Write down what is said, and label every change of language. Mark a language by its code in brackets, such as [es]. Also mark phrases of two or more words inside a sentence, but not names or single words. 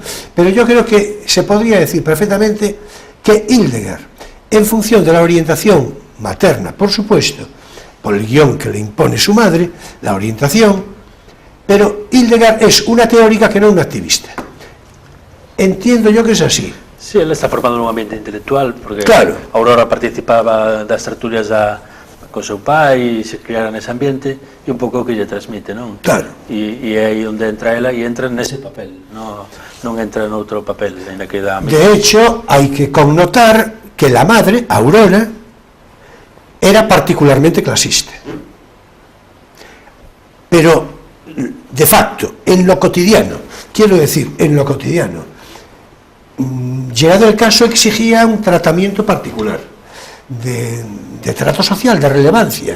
[es] Pero yo creo que se podría decir perfectamente que Hildegard, en función de la orientación materna, por supuesto, por el guión que le impone su madre, la orientación, pero Hildegard es una teórica que no una activista. Entiendo yo que es así. Sí, él está formando un ambiente intelectual, porque Aurora [gl] participaba das tertulias con seu pai e se criara nese ambiente e un pouco o que lle transmite, non? Claro. E é aí onde entra ela e entra nese papel, non entra noutro papel, ainda que dá. [es] De hecho, [gl] hai que [es] connotar que la madre, Aurora, era particularmente clasista. Pero, de facto, en lo cotidiano, quiero decir, en lo cotidiano, llegado el caso exigía un tratamiento particular, de trato social, de relevancia.